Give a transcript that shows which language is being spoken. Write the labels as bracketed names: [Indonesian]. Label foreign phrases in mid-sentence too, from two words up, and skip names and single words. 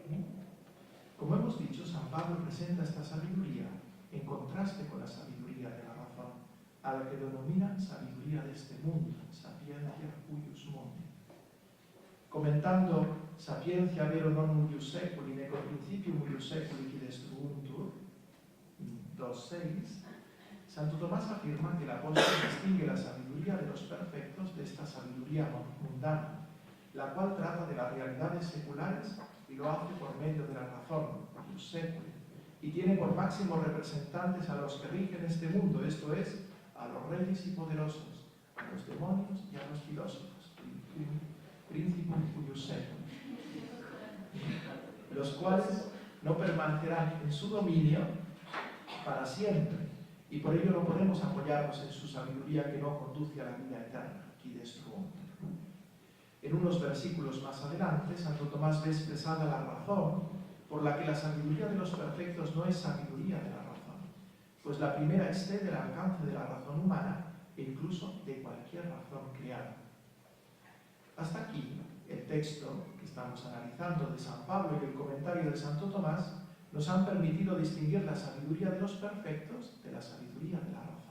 [Spanish] Como hemos dicho, San Pablo presenta esta sabiduría en contraste con la sabiduría de la razón, a la que denomina sabiduría de este mundo, [Latin] sapiencia huius mundi. Comentando sapiencia vero non huius seculi, neco principium huius seculi qui destruuntur, 2.6, [Spanish] Santo Tomás afirma que el apóstol distingue la sabiduría de los perfectos de esta sabiduría mundana, la cual trata de las realidades seculares y lo hace por medio de la razón, [Latin] huius seculi, [Spanish] y tiene por máximos representantes a los que rigen este mundo, esto es, a los reyes y poderosos, a los demonios y a los filósofos, [Latin] principum huius seculi, [Spanish] los cuales no permanecerán en su dominio para siempre, y por ello no podemos apoyarnos en su sabiduría que no conduce a la vida eterna, [Latin] qui destruuntur. [Spanish] En unos versículos más adelante, Santo Tomás ve expresada la razón por la que la sabiduría de los perfectos no es sabiduría de la razón, pues la primera excede el alcance de la razón humana e incluso de cualquier razón creada. Hasta aquí, el texto que estamos analizando de San Pablo y el comentario de Santo Tomás nos han permitido distinguir la sabiduría de los perfectos de la sabiduría de la razón.